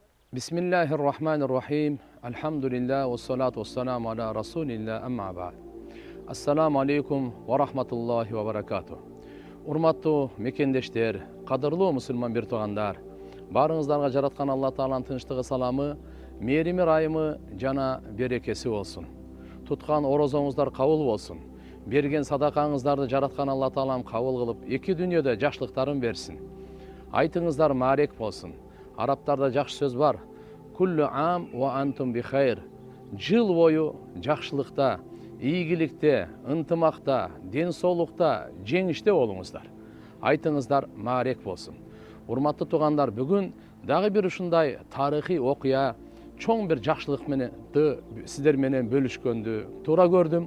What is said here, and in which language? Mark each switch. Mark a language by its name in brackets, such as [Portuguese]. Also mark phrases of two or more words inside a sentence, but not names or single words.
[Arabic] بسم الله الرحمن الرحيم. الحمد لله والصلاة والسلام على رسول الله أما بعد. السلام عليكم ورحمة الله وبركاته. [Kyrgyz] Urmattуу mekендештер, кадырлуу мусулман бир туугандар, баарыңыздарга жараткан Алла Тааланын тынчтыгы, саламы, мээрими, ырайымы жана берекеси болсун. Туткан орозоңуздар кабыл болсун. Берген садакаңыздарды жараткан Алла Таалам кабыл кылып, эки дүйнөдө жакшылыктарын берсин. Айтыңыздар маарек болсун. Арабтарда жакшы сөз бар. [Arabic] كل عام وأنتم بخير. [Kyrgyz] Жыл бою жакшылыкта, ийгиликте, ынтымакта, ден соолукта, жеңиште болуңуздар. Айтыңыздар маарек болсун. Урматтуу туугандар, бүгүн дагы бир ушундай тарыхый окуя, чоң бир жакшылык менен сиздер менен бөлүшкөндү туура көрдүм.